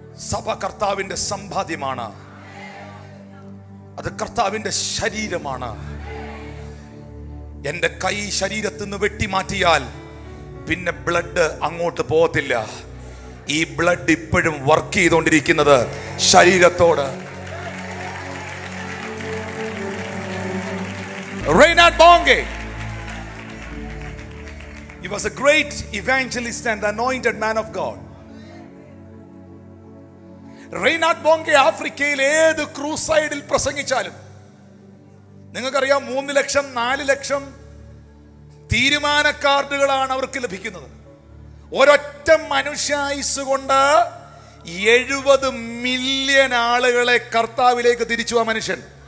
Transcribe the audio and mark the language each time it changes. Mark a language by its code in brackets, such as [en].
[ml] സഭ കർത്താവിന്റെ സമ്പാദ്യമാണ്, അത് കർത്താവിന്റെ ശരീരമാണ്. എൻ്റെ കൈ ശരീരത്തിൽ നിന്ന് വെട്ടിമാറ്റിയാൽ പിന്നെ ബ്ലഡ് അങ്ങോട്ട് പോകത്തില്ല. ഈ ബ്ലഡ് ഇപ്പോഴും വർക്ക് ചെയ്തുകൊണ്ടിരിക്കുന്നത് ശരീരത്തോട്. [en] Reinhard Bonnke, he was a great evangelist and anointed man of God. [ml] Reinhard Bonnke ആഫ്രിക്കയിൽ ഏത് ക്രൂസൈഡിൽ പ്രസംഗിച്ചാലും നിങ്ങൾക്കറിയാം 3 ലക്ഷം 4 ലക്ഷം തീരുമാന കാർഡുകളാണ് അവർക്ക് ലഭിക്കുന്നത്. ഒരൊറ്റ മനുഷ്യായുസ് കൊണ്ട് 70 മില്യൺ ആളുകളെ കർത്താവിലേക്ക് തിരിച്ചു ആ മനുഷ്യൻ.